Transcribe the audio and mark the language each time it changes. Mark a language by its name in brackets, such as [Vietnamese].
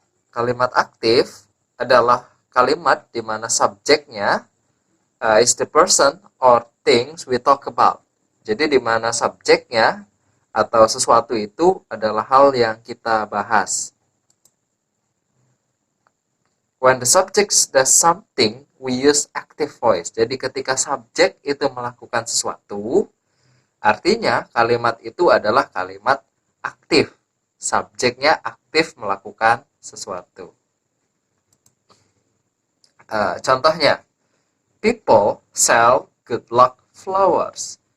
[Indonesian] Kalimat aktif adalah kalimat di mana subjeknya [English] is the person or things we talk about. [Indonesian] Jadi di mana subjeknya atau sesuatu itu adalah hal yang kita bahas. [English] When the subject does something, we use active voice. [Indonesian] Jadi ketika subjek itu melakukan sesuatu, artinya kalimat itu adalah kalimat aktif. Subjeknya aktif melakukan sesuatu. [English] Contohnya, people sell good luck flowers.